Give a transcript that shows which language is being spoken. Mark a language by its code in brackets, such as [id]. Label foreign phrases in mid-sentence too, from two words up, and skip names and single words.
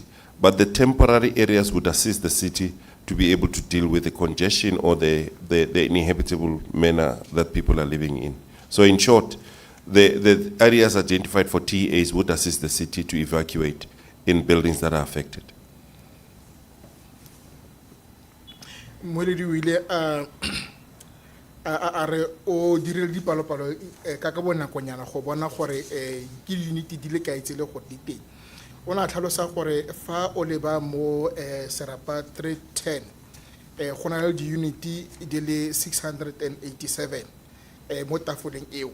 [en] But the temporary areas would assist the city to be able to deal with the congestion or the inhabitable manner that people are living in. So in short, the areas identified for TAs would assist the city to evacuate in buildings that are affected. [tn] Mweledi o ile a re o dirile dipalopalo ka ka bonakonyana go bona gore ke unity di le kae tsele go di teng. O na tlhalosa gore fa o leba mo serapa 310 go na le di-unity di le 687 mo tafoleng eo.